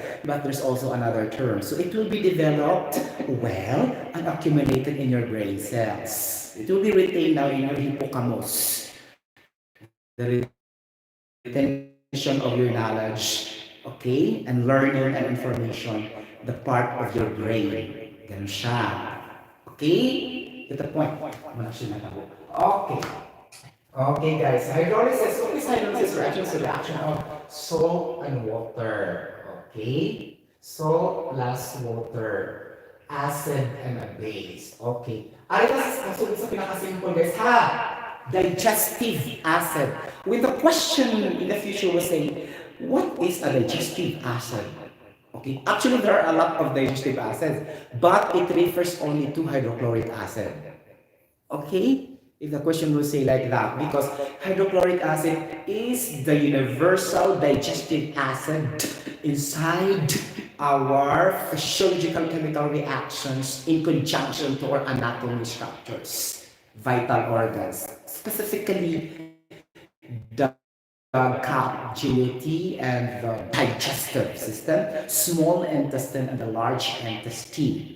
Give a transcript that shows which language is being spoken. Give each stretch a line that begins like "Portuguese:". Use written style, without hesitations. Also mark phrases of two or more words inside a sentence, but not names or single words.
English: But there's also another term. So it will be developed well and accumulated in your brain cells. It will be retained now in your hippocampus. The retention of your knowledge, okay, and learning and information, the part of your brain.
Filipino: Ganun siya.
English: Okay? Get the point.
Hiligaynon: Wala siya natabo.
English: Okay. Okay, guys. Hydrolysis. What is hydrolysis? Reaction is a reaction of salt and water. Okay? Salt plus water. Acid and a base. Okay.
Hiligaynon: Hydrolysis kasunod sa pinakasimple, guys.
English: Ha? Digestive acid. When the question in the future was saying, what is a digestive acid? Okay, actually there are a lot of digestive acids, but it refers only to hydrochloric acid. Okay, if the question will say like that, because hydrochloric acid is the universal digestive acid inside our physiological chemical reactions in conjunction to our anatomy structures, vital organs, specifically the gut, GAT, and the digestive system, small intestine, and the large intestine.